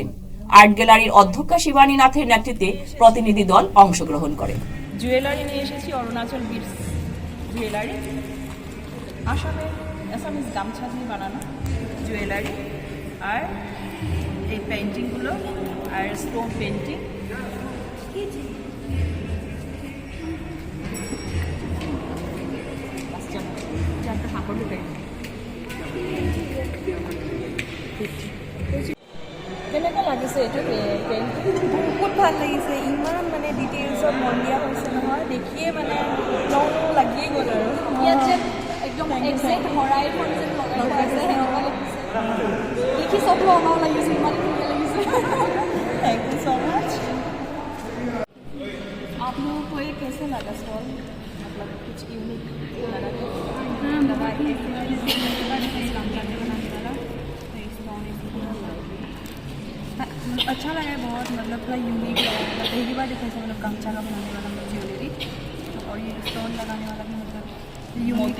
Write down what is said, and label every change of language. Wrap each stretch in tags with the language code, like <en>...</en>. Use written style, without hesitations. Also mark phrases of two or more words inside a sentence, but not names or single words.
<bn>আর্ট গ্যালারির অধ্যক্ষা শিবানী নাথের নেতৃত্বে প্রতিনিধি দল অংশগ্রহণ করেন। জুয়েলারি নিয়ে এসেছি, অরুণাচল</bn> <en>beads jewellery,</en> <bn>আসামের আসামিজ গামছা দিয়ে বানানো জুয়েলারি, আর এই পেন্টিংগুলো আর</bn> <en>stone painting.</en> <as>কেনেকুৱা লাগিছে এইটো পেইণ্টিং? বহুত ভাল লাগিছে, ইমান মানে ডিটেইলছত মন দিয়া হৈছে নহয়, দেখিয়ে মানে লওঁ লাগিয়ে গ'ল আৰু ইয়াত যে একদম এক্সেক্ট হৰাইখন যেন লগাইছে সেনেকুৱা লাগিছে, দেখি চব লগাও লাগিছে, ইমান ধুনীয়া লাগিছে।</as> <en>thank you so much.</en> <hi>आप लोगों को ये कैसे लगा स्टॉल, मतलब कुछ यूनिक लगा? अच्छा लगा है बहुत, मतलब थोड़ा यूनिक लगा, पहली बार देखा है मतलब गमछा का बनाने वाला ज्वेलरी, और ये स्टोन लगाने वाला भी मतलब मोती।</hi>